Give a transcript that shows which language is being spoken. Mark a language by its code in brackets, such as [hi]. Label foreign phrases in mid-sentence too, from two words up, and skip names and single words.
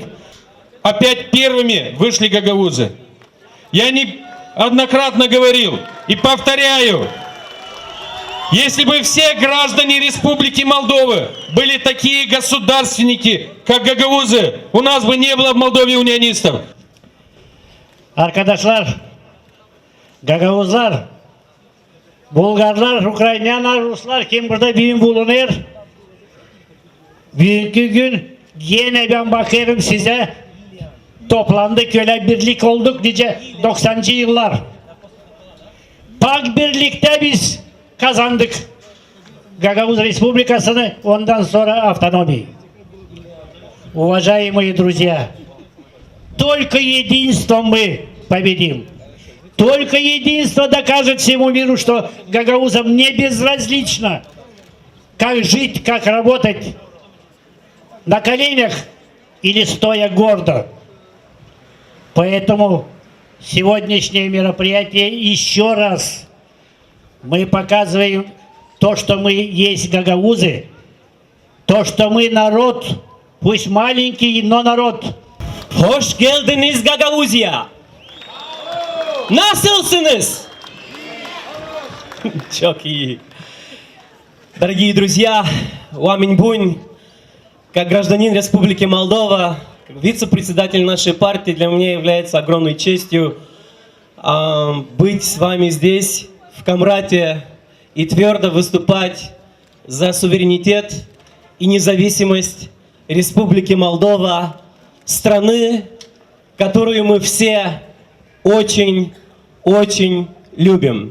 [ru] Опять первыми вышли гагаузы. Я неоднократно говорил и повторяю, если бы все граждане Республики Молдова были такие государственники, как гагаузы, у нас бы не было в Молдове унионистов. [gag] Arkadaşlar, Gagavuzlar, Bulgarlar, Ukraynalar, Ruslar kim burada büyük bulunur? Bugünkü gün yine ben bakıyorum size toplandık öyle birlik olduk nice 90'cı yıllar. Pak birlikte biz kazandık Гагауз Республикасını, ondan sonra автономии. [ru] Уважаемые друзья, только единством мы победим. Только единство докажет всему миру, что гагаузам не безразлично, как жить, как работать, на коленях или стоя гордо. Поэтому сегодняшнее мероприятие еще раз мы показываем то, что мы есть гагаузы, то, что мы народ, пусть маленький, но народ. [gag] Hoş geldiniz Gagavuzya. Nasılsınız? Çok iyi. [ru] Дорогие друзья, Уаминь Бунь, как гражданин Республики Молдова, как вице-председатель нашей партии, для меня является огромной честью быть с вами здесь, в Камрате, и твердо выступать за суверенитет и независимость Республики Молдова, страны, которую мы все очень любим.